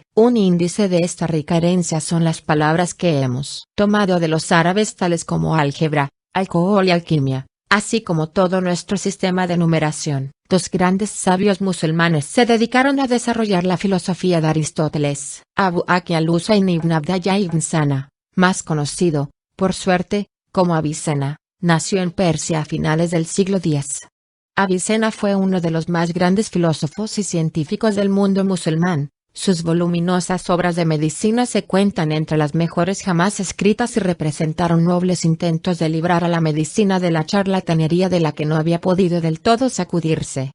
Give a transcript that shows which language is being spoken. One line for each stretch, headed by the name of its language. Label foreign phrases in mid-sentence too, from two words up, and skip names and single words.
Spanish: Un índice de esta rica herencia son las palabras que hemos tomado de los árabes tales como álgebra, alcohol y alquimia, así como todo nuestro sistema de numeración. Dos grandes sabios musulmanes se dedicaron a desarrollar la filosofía de Aristóteles. Abu Aki al-Husayn ibn Abdallah ibn Sana, más conocido, por suerte, como Avicena, nació en Persia a finales del siglo X. Avicena fue uno de los más grandes filósofos y científicos del mundo musulmán. Sus voluminosas obras de medicina se cuentan entre las mejores jamás escritas y representaron nobles intentos de librar a la medicina de la charlatanería de la que no había podido del todo sacudirse.